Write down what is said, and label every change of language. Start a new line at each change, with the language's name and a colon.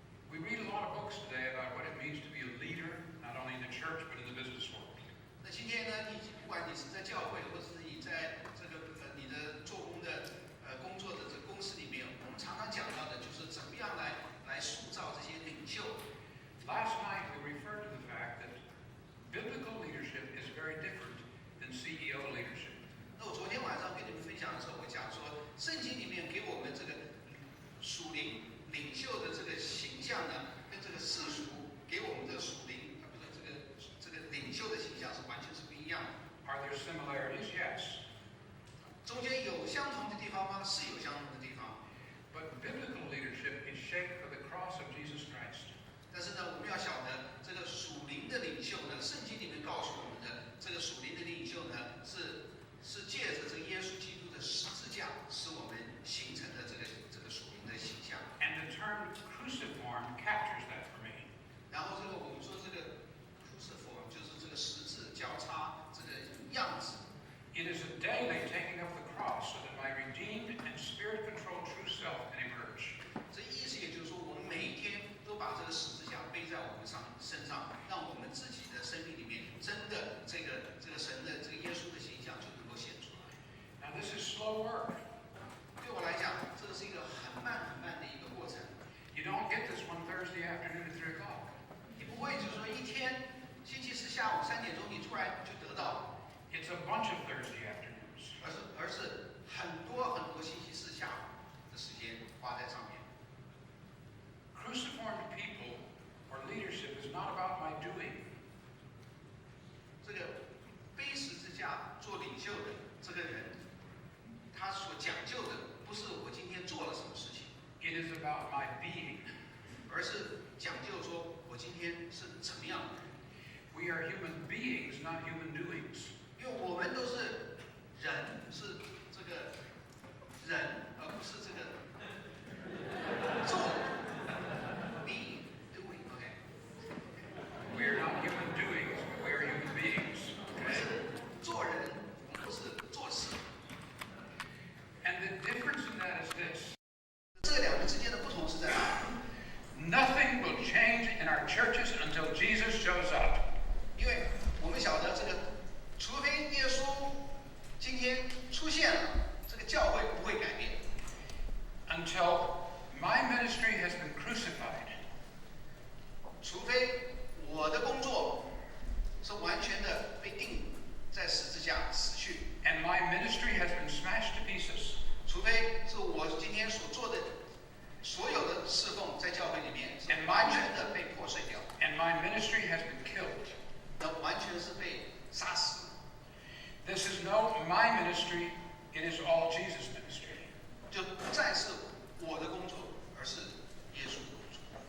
English: We read a lot of books today about what it means to be a leader, not only in the church, but in the business world.
Chinese: 那今天呢，不管你是在教会，或者是你在这个你的做工的工作的这个公司里面，我们常常讲到的就是怎么样来塑造这些领袖。
English: Last night, we referred to the fact that biblical leadership is very different than CEO leadership.
Chinese: 那我昨天晚上跟你们分享的时候，我讲说，圣经里面给我们这个属灵领袖的这个形象呢，跟这个世俗给我们的属灵，不是这个领袖的形象是完全是不一样的。
English: Are there similarities? Yes.
Chinese: 中间有相同的地方吗？是有相同的地方。
English: But biblical leadership is shaped by the cross of Jesus Christ.
Chinese: 但是呢，我们要晓得，这个属灵的领袖呢，圣经里面告诉我们的，这个属灵的领袖呢，是借着这个耶稣基督的十字架，使我们形成的这个属灵的形象。
English: And the term cruciform captures that for me.
Chinese: 然后这个我们说这个 cruciform 就是这个十字交叉这个样子。
English: It is a daily taking up the cross so that my redeemed and spirit-controlled true self can emerge.
Chinese: 这意思也就是说，我们每一天都把这个十字架背在我们身上，让我们自己的生命里面真的这个神的这个耶稣的形象就能够显出来。
English: Now, this is slow work.
Chinese: 对我来讲，这是一个很慢的一个过程。
English: You don't get this one Thursday afternoon at 3 o'clock.
Chinese: 你不会就是说一天星期四下午3点钟你突然就得到，
English: It's a bunch of Thursday afternoons.
Chinese: 而是很多星期四下午的时间花在上面。
English: Cruciformed people or leadership is not about my doing.
Chinese: 这个背十字架做领袖的这个人，他所讲究的不是我今天做了什么事情，
English: It is about my being.
Chinese: 而是讲究说我今天是怎么样的人。
English: We are human beings, not human doings.
Chinese: 因为我们都是人，是这个人，而不是这个做。
English: Be doing, OK。 We are not human doings, but we are human beings.
Chinese: 我们
English: Okay?
Chinese: 是做人，我们不是做事。
English: And the difference in that is this.
Chinese: 这两个之间的不同是在哪里？
English: Nothing will change in our churches until Jesus shows up.
Chinese: 因为我们晓得这个，除非耶稣今天出现了，这个教会不会改变。
English: Until my ministry has been crucified.
Chinese: 除非我的工作是完全的被钉在十字架死去，
English: And my ministry has been smashed to pieces.
Chinese: 除非是我今天所做的所有的侍奉在教会里面是
English: And
Chinese: 完全的被破碎掉，
English: And my ministry has been killed.
Chinese: 那完全是被杀死。
English: This is no my ministry, it is all Jesus' ministry.
Chinese: 就不再是我的工作，而是耶稣的工作。